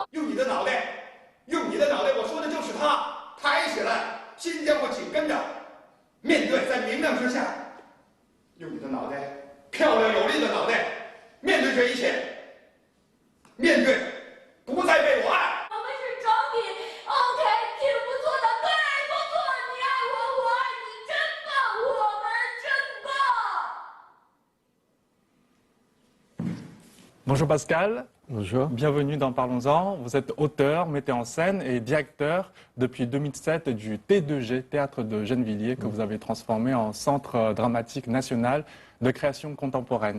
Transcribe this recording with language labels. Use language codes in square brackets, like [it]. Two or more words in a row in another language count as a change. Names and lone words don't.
[zh] 用你的脑袋，用你的脑袋，我说的就是他，抬起来，心将会紧跟着，面对在明亮之下，用你的脑袋，漂亮有力的脑袋，面对这一切，面对不再被我爱。我们是整体 ，OK， 挺不错的，对，不错，你爱我，我爱你，真棒，我们真棒。 [fr] Bonjour Pascal. Bonjour. Bienvenue dans Parlons-en. Vous êtes auteur, metteur en scène et directeur depuis 2007 du T2G, Théâtre de Gennevilliers, que vous avez transformé en Centre dramatique national de création contemporaine.